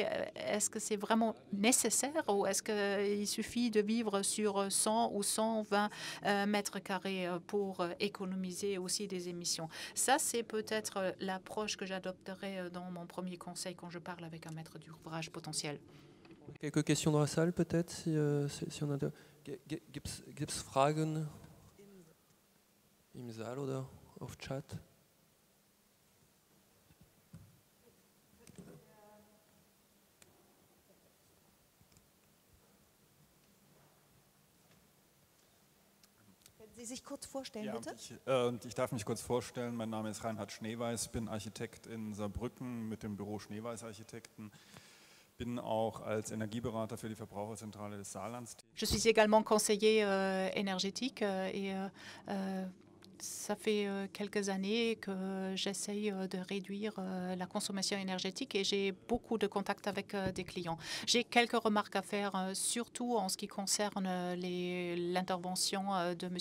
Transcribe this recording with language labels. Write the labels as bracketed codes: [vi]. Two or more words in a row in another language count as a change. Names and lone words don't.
[fr] Est-ce que c'est vraiment nécessaire ou est-ce qu'il suffit de vivre sur 100 ou 120 mètres carrés pour économiser aussi des émissions? Ça, c'est peut-être l'approche que j'adopterai dans mon premier conseil quand je parle avec un maître d'ouvrage potentiel. Quelques questions dans la salle, peut-être, si on a... [de] Gibt's Fragen im Saal oder auf Chat? Sie sich kurz vorstellen, ja, bitte? Ich darf mich kurz vorstellen. Mein Name ist Reinhard Schneeweiß, bin Architekt in Saarbrücken mit dem Büro Schneeweiß Architekten. Bin auch als Energieberater für die Verbraucherzentrale des Saarlands tätig. [fr] Je suis également conseiller énergétique et ça fait quelques années que j'essaye de réduire la consommation énergétique et j'ai beaucoup de contacts avec des clients. J'ai quelques remarques à faire, surtout en ce qui concerne l'intervention de M.